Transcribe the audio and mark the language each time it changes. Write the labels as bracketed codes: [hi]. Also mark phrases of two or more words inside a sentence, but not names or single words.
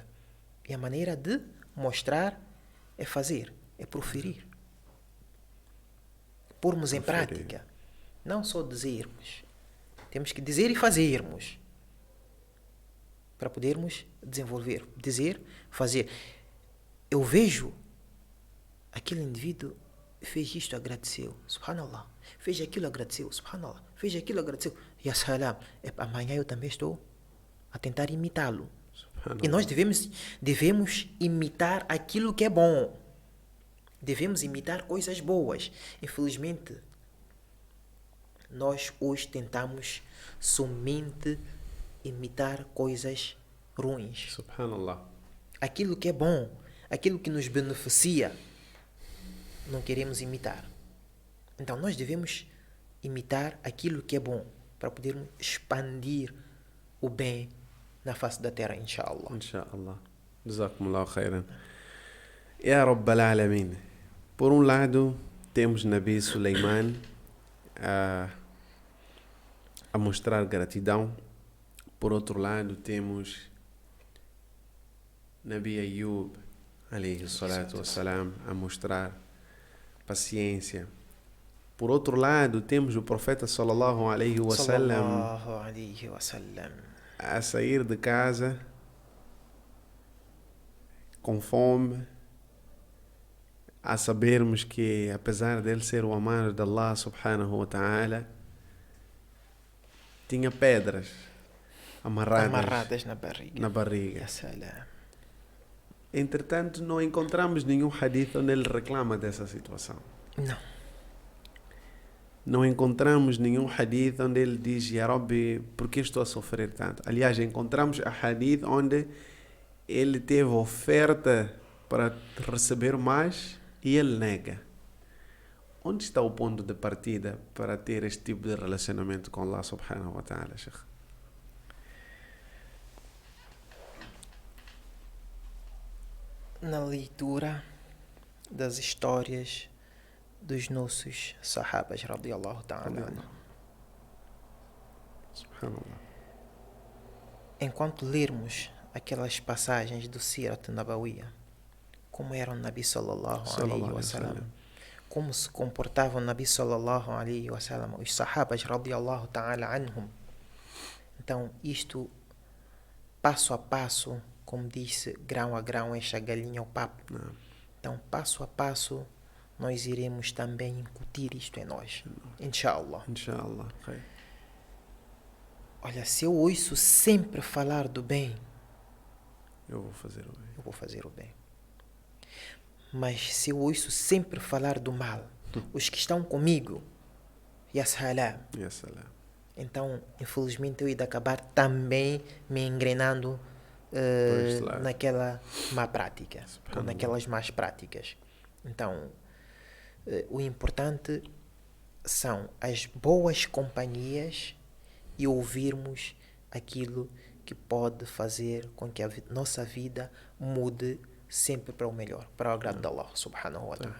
[pt] E a maneira de mostrar é fazer, é proferir. Pormos em prática. Não só dizermos. Temos que dizer e fazermos. Para podermos desenvolver. Dizer, fazer. Eu vejo aquele indivíduo fez isto, agradeceu. Subhanallah. Fez aquilo, agradeceu. Subhanallah. Fez aquilo, agradeceu. [ar] Ya salam. [pt] Amanhã eu também estou a tentar imitá-lo. E nós devemos imitar aquilo que é bom. Devemos imitar coisas boas. Infelizmente, nós hoje tentamos somente imitar coisas ruins. [ar] Subhanallah. [pt] Aquilo que é bom, aquilo que nos beneficia, não queremos imitar. Então nós devemos imitar aquilo que é bom para podermos expandir o bem na face da terra, [ar] inshallah. إن شاء الله. جزاكم الله خيرا. يا رب العالمين. [pt] Por um lado, temos Nabi Suleiman a mostrar gratidão. Por outro lado, temos Nabi Ayub, [ar] عليه الصلاة والسلام, [pt] a mostrar paciência. Por outro lado, temos o profeta [ar] صلى الله عليه وسلم [pt] a sair de casa com fome, a sabermos que, apesar dele ser o amado de [ar] الله سبحانه وتعالى, [pt] tinha pedras amarradas na barriga. Entretanto, não encontramos nenhum hadith onde ele reclama dessa situação. Não encontramos nenhum hadith onde ele diz: [ar] يا ربي, [pt] por que estou a sofrer tanto? Aliás, encontramos a hadith onde ele teve oferta para receber mais e ele nega. Onde está o ponto de partida para ter este tipo de relacionamento com [ar] الله سبحانه وتعالى, [pt] Sheikh? Na leitura das histórias dos nossos sahabas, [ar] رضي الله تعالى. Subhanallah. [pt] Enquanto lermos aquelas passagens do Sirat Nabawiyya, como era o Nabi [ar] صلى الله عليه وسلم, [pt] como se comportava o Nabi [ar] صلى الله عليه وسلم, [pt] os sahabas, [ar] رضي الله تعالى عنهم. [pt] Então, isto, passo a passo, como disse, grão a grão, enche a galinha ao papo. Então, passo a passo, nós iremos também incutir isto em nós. [ar] Inshallah. Inshallah. [pt] Olha, se eu ouço sempre falar do bem, eu vou fazer o bem. Mas se eu ouço sempre falar do mal, os que estão comigo, [ar] يا سلام. [pt] Então, infelizmente, eu ia acabar também me engrenando naquela má prática, ou naquelas más práticas. Então, o importante são as boas companhias e ouvirmos aquilo que pode fazer com que a nossa vida mude sempre para o melhor, para o agrado de [ar] الله سبحانه وتعالى.